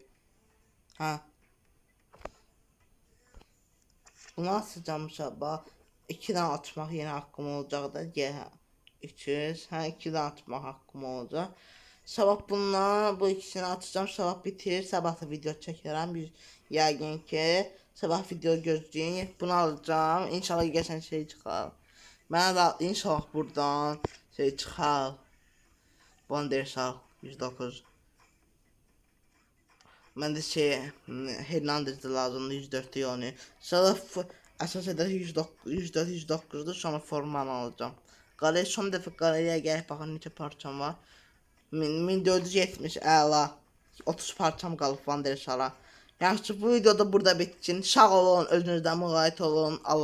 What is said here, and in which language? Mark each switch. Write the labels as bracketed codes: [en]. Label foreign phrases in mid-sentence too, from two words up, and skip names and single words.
[tr] Ha. Bunu atacağım sabah. 2'den atmak yine hakkım olacak da. Ya 300. Ha 2'den atmak hakkım olacak. Sabah bununla bu ikisini atacağım. Sabah bitir. Sabah da video çekerim. [az] Bir yəqin ki sabah video gözləyin. [tr] Bunu alacağım. [az] İnşallah geçen şey çıxar. Mənə də inşallah buradan şey çıxar. Bondersal 109. [tr] Ben de şey Hernandez'de lazımdı 104'te yani. [az] Sonra əsas edər 104 109'da sonra formanı alacağım. Qalaya son dəfə qalaya gəlib baxın neçə parçam var. 1470 əla. 30 parçam qalıb Vandersala. Yaxşı bu videoda burada bitsin. Sağ olun, özünüzdən müğayət olun.